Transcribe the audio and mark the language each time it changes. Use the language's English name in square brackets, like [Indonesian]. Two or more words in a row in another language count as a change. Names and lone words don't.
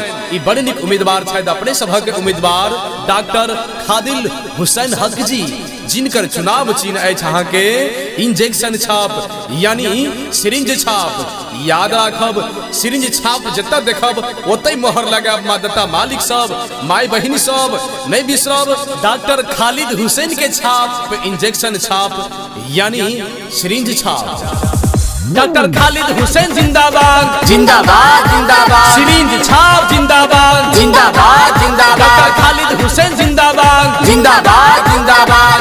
[Maithili] ई बड़ नीक उम्मीदवार छथि अपने सभक उम्मीदवार डॉक्टर खादिल हुसैन हक जी, जिनकर चुनाव चिन्ह अछि अहाँके इंजेक्शन छाप यानी सिरिंज छाप। याद राखब सिरिंज छाप जतऽ देखब ओतै मोहर लगाब। माता मालिक सब माय बहिन सब नहीं बिसरब डॉक्टर खालिद हुसैन के छाप इंजेक्शन छाप यानी सिरिंज छाप। डॉक्टर खालिद हुसैन जिंदाबाद जिंदाबाद जिंदाबाद, सिरिंज छाप जिंदाबाद जिंदाबाद जिंदाबाद, डॉक्टर खालिद हुसैन जिंदाबाद जिंदाबाद जिंदाबाद,